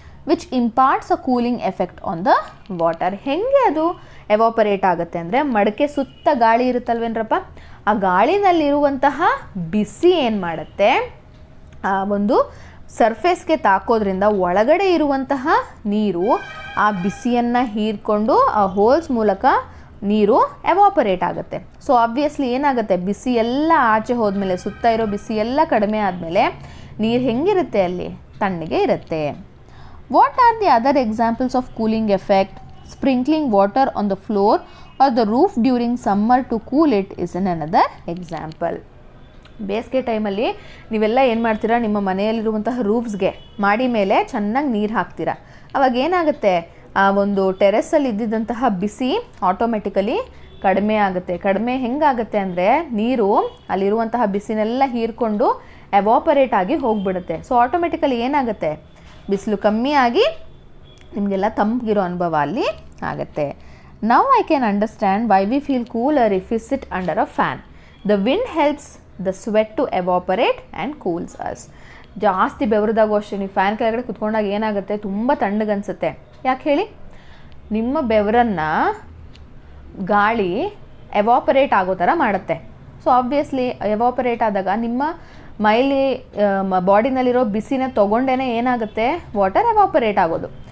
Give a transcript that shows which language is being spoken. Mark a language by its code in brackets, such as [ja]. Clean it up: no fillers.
[en] Which imparts a cooling effect on the water. [kn] ಹೇಗೆ ಅದು evaporate ಆಗುತ್ತೆ ಅಂದರೆ, ಮಡಿಕೆ ಸುತ್ತ ಗಾಳಿ ಇರುತ್ತಲ್ವೇನ್ರಪ್ಪ, ಆ ಗಾಳಿನಲ್ಲಿರುವಂತಹ ಬಿಸಿ ಏನು ಮಾಡುತ್ತೆ, ಆ ಒಂದು ಸರ್ಫೇಸ್ಗೆ ತಾಕೋದ್ರಿಂದ ಒಳಗಡೆ ಇರುವಂತಹ ನೀರು ಆ ಬಿಸಿಯನ್ನು ಹೀರ್ಕೊಂಡು ಆ ಹೋಲ್ಸ್ ಮೂಲಕ ನೀರು ಎವಾಪರೇಟ್ ಆಗುತ್ತೆ. ಸೊ ಆಬ್ವಿಯಸ್ಲಿ ಏನಾಗುತ್ತೆ, ಬಿಸಿ ಎಲ್ಲ ಆಚೆ ಹೋದ್ಮೇಲೆ, ಸುತ್ತ ಇರೋ ಬಿಸಿ ಎಲ್ಲ ಕಡಿಮೆ ಆದಮೇಲೆ ನೀರು ಹೆಂಗಿರುತ್ತೆ, ಅಲ್ಲಿ ತಣ್ಣಗೆ ಇರುತ್ತೆ. [en] What are the other examples of cooling effect? Sprinkling water on the floor or the roof during summer to cool it is another example. [kn] ಬೇಸಿಗೆ ಟೈಮಲ್ಲಿ ನೀವೆಲ್ಲ ಏನು ಮಾಡ್ತೀರಾ, ನಿಮ್ಮ ಮನೆಯಲ್ಲಿರುವಂತಹ ರೂಫ್ಸ್ಗೆ, ಮಾಡಿ ಮೇಲೆ ಚೆನ್ನಾಗಿ ನೀರು ಹಾಕ್ತೀರಾ. ಅವಾಗ ಏನಾಗುತ್ತೆ, ಆ ಒಂದು ಟೆರೆಸಲ್ಲಿ ಇದ್ದಿದ್ದಂತಹ ಬಿಸಿ ಆಟೋಮೆಟಿಕಲಿ ಕಡಿಮೆ ಆಗುತ್ತೆ. ಕಡಿಮೆ ಹೆಂಗಾಗುತ್ತೆ ಅಂದರೆ, ನೀರು ಅಲ್ಲಿರುವಂತಹ ಬಿಸಿನೆಲ್ಲ ಹೀರ್ಕೊಂಡು ಎವಾಪರೇಟ್ ಆಗಿ ಹೋಗಿಬಿಡುತ್ತೆ. ಸೊ ಆಟೋಮೆಟಿಕಲಿ ಏನಾಗುತ್ತೆ, ಬಿಸಿಲು ಕಮ್ಮಿ ಆಗಿ ನಿಮಗೆಲ್ಲ ತಂಪಿಗಿರೋ ಅನುಭವ ಅಲ್ಲಿ ಆಗುತ್ತೆ. [en] Now I can understand why we feel cooler if we sit under a fan. The wind helps the sweat to evaporate and cools us. [kn] ಜಾಸ್ತಿ ಬೆವರಿದಾಗೂ ಅಷ್ಟೇ, ನೀವು ಫ್ಯಾನ್ ಕೆಳಗಡೆ ಕುತ್ಕೊಂಡಾಗ ಏನಾಗುತ್ತೆ, ತುಂಬ ತಣ್ಣಗನ್ಸುತ್ತೆ. ಯಾಕೆ ಹೇಳಿ, ನಿಮ್ಮ ಬೆವರನ್ನು ಗಾಳಿ ಎವಾಪರೇಟ್ ಆಗೋ ಥರ ಮಾಡುತ್ತೆ. ಸೊ ಆಬ್ವಿಯಸ್ಲಿ ಎವಾಪರೇಟ್ ಆದಾಗ ನಿಮ್ಮ ಮೈಲಿ ಬಾಡಿನಲ್ಲಿರೋ ಬಿಸಿನ ತೊಗೊಂಡೇ ಏನಾಗುತ್ತೆ, ವಾಟರ್ ಎವಾಪರೇಟ್ ಆಗೋದು.